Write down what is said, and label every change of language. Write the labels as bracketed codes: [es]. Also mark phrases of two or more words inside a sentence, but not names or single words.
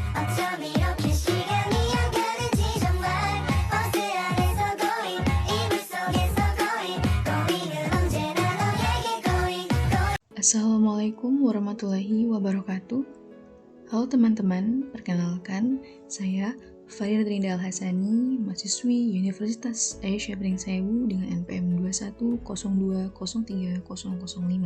[ko] 어쩜 이렇게 시간이 안 가는지 정말 버스 안에서 고잉 이불 속에서 고잉은 언제나 너에게 고잉. [ar] السلام عليكم ورحمة الله وبركاته. [id] Halo teman-teman, perkenalkan saya Farida Trinda Al-Hasani, mahasiswi Universitas Aisyah Bringsewu dengan NPM 2102030005.